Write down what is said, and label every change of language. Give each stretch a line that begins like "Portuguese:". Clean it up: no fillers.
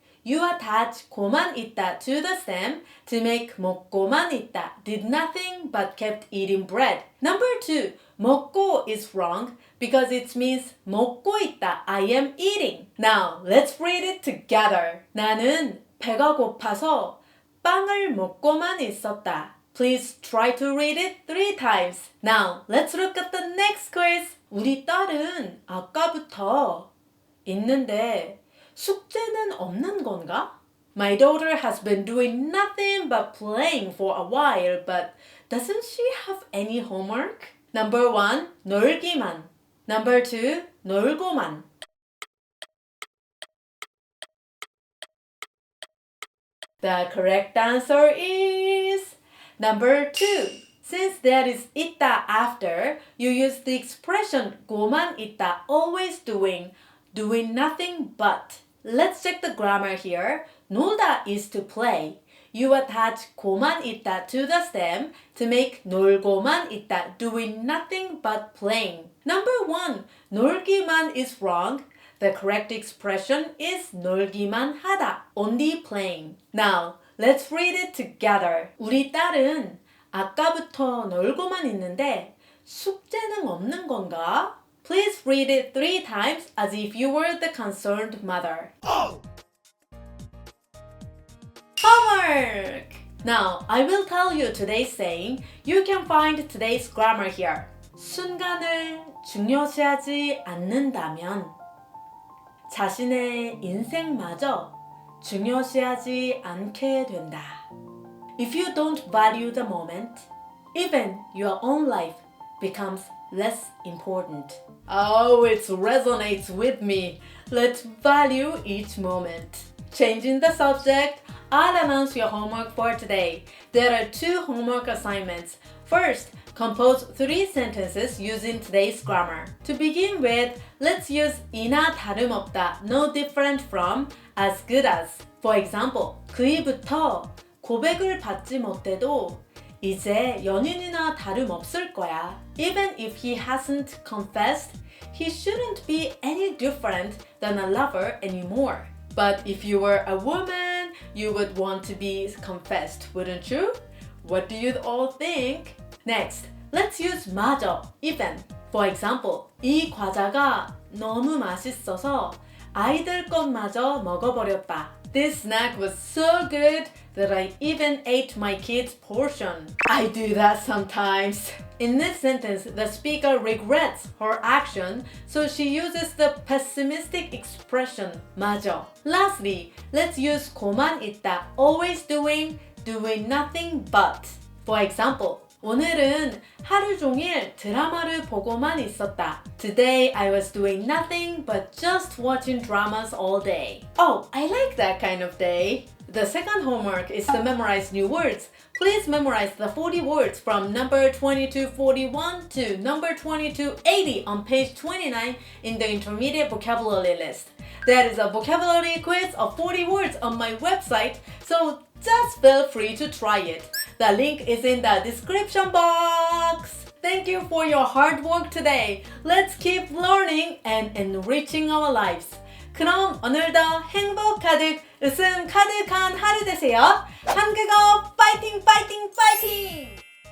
English: You attach
Korean: 고만 있다
English: to the stem to make
Korean: 먹고만 있다
English: did nothing but kept eating bread. Number 2. 먹고 is wrong because it means
Korean: 먹고 있다,
English: I am eating. Now, let's read it together.
Korean: 나는 배가 고파서 빵을 먹고만 있었다.
English: Please try to read it 3 times. Now, let's look at the next quiz.
Korean: 우리 딸은 아까부터 있는데 숙제는 없는 건가?
English: My daughter has been doing nothing but playing for a while, but doesn't she have any homework? Number 1, 놀기만. Number 2, 놀고만. The correct answer is number 2. Since there is 있다 after, you use the expression
Korean: 고만 있다,
English: always doing nothing but. Let's check the grammar here. 놀다 is to play. You attach
Korean: 고만 있다
English: to the stem to make
Korean: 놀고만 있다,
English: doing nothing but playing. Number 1, 놀기만 is wrong. The correct expression is
Korean: 놀기만 하다,
English: only playing. Now, let's read it together.
Korean: 우리 딸은 아까부터 놀고만 있는데 숙제는 없는 건가?
English: Please read it 3 times as if you were the concerned mother. Homework! Now, I will tell you today's saying. You can find today's grammar here.
Korean: 순간을 중요시하지 않는다면 자신의 인생마저 중요시하지 않게 된다.
English: If you don't value the moment, even your own life becomes less important. Oh, it resonates with me. Let's value each moment. Changing the subject, I'll announce your homework for today. There are 2 homework assignments. First, compose 3 sentences using today's grammar. To begin with, let's use
Korean: 이나 다름없다,
English: no different from, as good as.
Korean: For example, 그 이후부터 고백을 받지 못해도 이제 연인이나 다름없을 거야.
English: Even if he hasn't confessed, he shouldn't be any different than a lover anymore. But if you were a woman, you would want to be confessed, wouldn't you? What do you all think? Next, let's use 맞아, even.
Korean: For example, 이 과자가 너무 맛있어서 아이들 것마저 먹어버렸다.
English: This snack was so good that I even ate my kid's portion. I do that sometimes. In this sentence, the speaker regrets her action, so she uses the pessimistic expression 맞아. Lastly, let's use
Korean: 고만 있다,
English: always doing nothing but.
Korean: For example, 오늘은 하루 종일 드라마를 보고만 있었다.
English: Today I was doing nothing but just watching dramas all day. Oh, I like that kind of day. The second homework is to memorize new words. Please memorize the 40 words from number 2241 to number 2280 on page 29 in the intermediate vocabulary list. That is a vocabulary quiz of 40 words on my website, so just feel free to try it. The link is in the description box. Thank you for your hard work today. Let's keep learning and enriching our lives.
Korean: 그럼 오늘도 행복 가득, 웃음 가득한 하루 되세요. 한국어 파이팅 파이팅 파이팅!